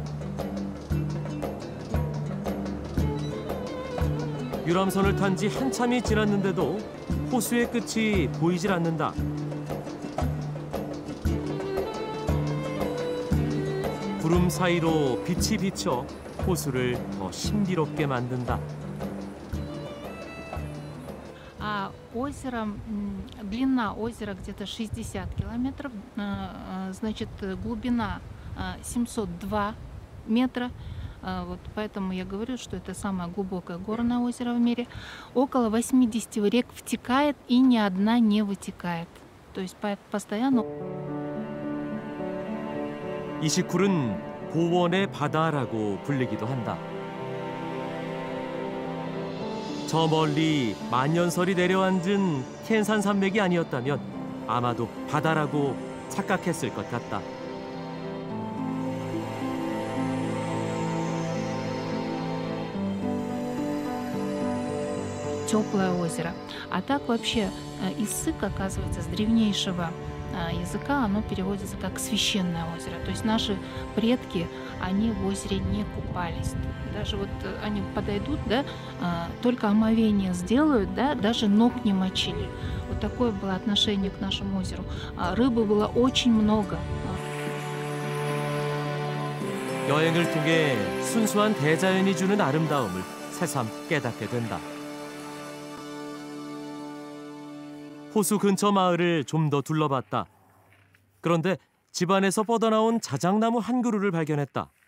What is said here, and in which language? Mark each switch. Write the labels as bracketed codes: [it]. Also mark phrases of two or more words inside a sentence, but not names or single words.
[ko] 유람선을 탄 지 한참이 지났는데도 호수의 끝이 보이질 않는다. 구름 사이로 빛이 비쳐 호수를 더 신비롭게 만든다. [ru] Озеро, длина озера где-то 60 километров, значит, глубина 702 метра. Вот поэтому я говорю, что это самое глубокое горное озеро в мире. Около 80 рек втекает, и ни одна не вытекает. То есть постоянно. [ko] 이시쿨은 고원의 바다라고 불리기도 한다. 저 멀리 만년설이 내려앉은 켄산 산맥이 아니었다면 아마도 바다라고 착각했을 것 같다. [ru] Теплое озеро. А так вообще Иссык, оказывается, с древнейшего языка оно переводится как священное озеро. То есть наши предки, они в озере не купались. Даже вот они подойдут, да, только омовение сделают, да, даже ног не мочили. Вот такое было отношение к нашему озеру. Рыбы было очень много. [ko] 여행을 통해 순수한 대자연이 주는 아름다움을 새삼 깨닫게 된다. 호수 근처 마을을 좀 더 둘러봤다. 그런데 집안에서 뻗어나온 자작나무 한 그루를 발견했다.